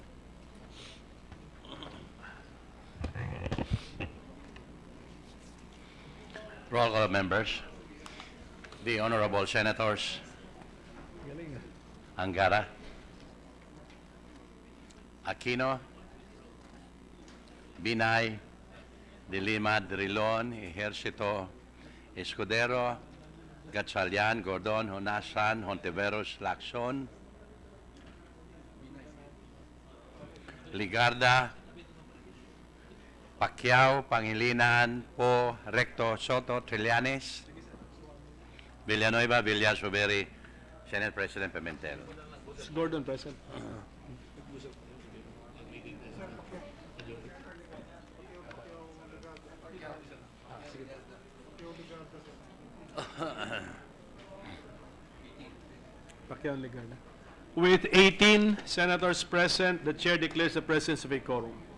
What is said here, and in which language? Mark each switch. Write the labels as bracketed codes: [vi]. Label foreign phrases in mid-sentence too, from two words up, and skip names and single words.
[en] Roll call of members. The Honorable Senators Angara, Aquino, Binay, De Lima, Drilon, Ejercito, Escudero, Gatchalian, Gordon, Honasan, Hontiveros, Lacson, Ligarda, Pacquiao, Pangilinan, Po, Recto, Soto, Trillanes, Villanueva, Villas, Riveri, Senate President Pimentel. Is Gordon present? With 18 senators present, the chair declares the presence of a quorum.